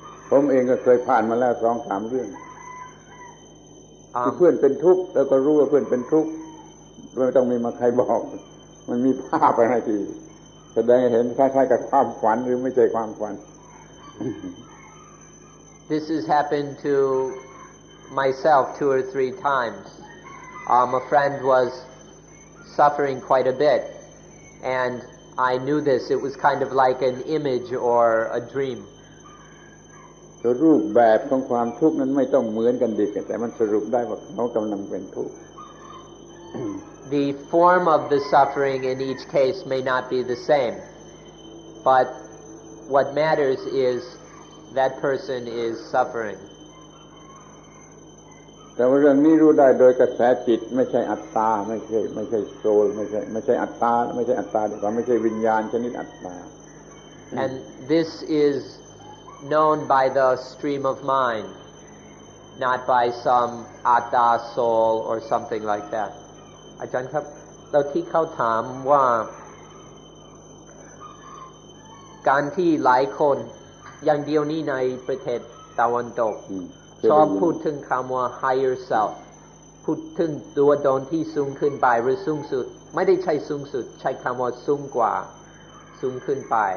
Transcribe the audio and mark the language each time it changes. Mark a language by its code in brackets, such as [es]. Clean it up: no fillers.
[th] ผมเองก็เคยผ่านมาแล้ว 2-3 เรื่องที่เพื่อนเป็นทุกข์แล้วก็รู้ว่าเพื่อนเป็นทุกข์ไม่ต้องมีมาใครบอกมันมีภาพอะไรที่แสดงให้เห็นคล้ายๆกับความฝันหรือไม่ใช่ความฝัน [en] This has happened to myself 2 or 3 times. A friend was suffering quite a bit, and I knew this. It was kind of like an image or a dream. [th] รูปแบบของความทุกข์นั้นไม่ต้องเหมือนกันดีแต่มันสรุปได้ว่าเขากำลังเป็นทุกข์ [en] The form of the suffering in each case may not be the same, but what matters is that person is suffering. [th] แต่ว่าเรื่องนี้รู้ได้โดยกระแสจิตไม่ใช่อัตตาไม่ใช่โซลไม่ใช่อัตตาไม่ใช่อัตตาดีกว่าไม่ใช่วิญญาณชนิดอัตตา [en] And this is known by the stream of mind, not by some atta soul or something like that. [th] อาจารย์ครับแล้วที่เขาถามว่าการที่หลายคนอย่างเดียวนี้ในประเทศตะวันตกชอบพูดถึงคำว่า higher self พูดถึงตัวตนที่สูงขึ้นไปหรือสูงสุดไม่ได้ใช้สูงสุดใช้คำว่าสูงกว่าสูงขึ้นไป